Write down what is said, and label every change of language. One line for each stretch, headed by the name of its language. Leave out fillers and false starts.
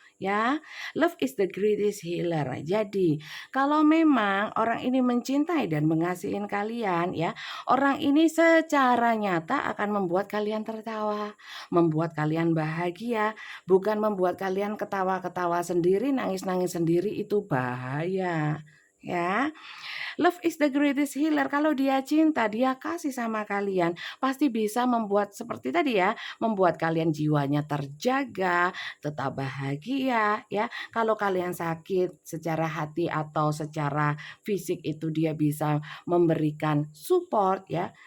English: Ya, love is the greatest healer.
Indonesian: Jadi, kalau memang orang ini mencintai dan mengasihi kalian, ya, orang ini secara nyata akan membuat kalian tertawa, membuat kalian bahagia, bukan membuat kalian ketawa-ketawa sendiri, nangis-nangis sendiri, itu bahaya.
English: Ya, love is the greatest healer.
Indonesian: Kalau dia cinta, dia kasih sama kalian, pasti bisa membuat seperti tadi ya, membuat kalian jiwanya terjaga, tetap bahagia ya. Kalau kalian sakit secara hati atau secara fisik itu dia bisa memberikan support ya.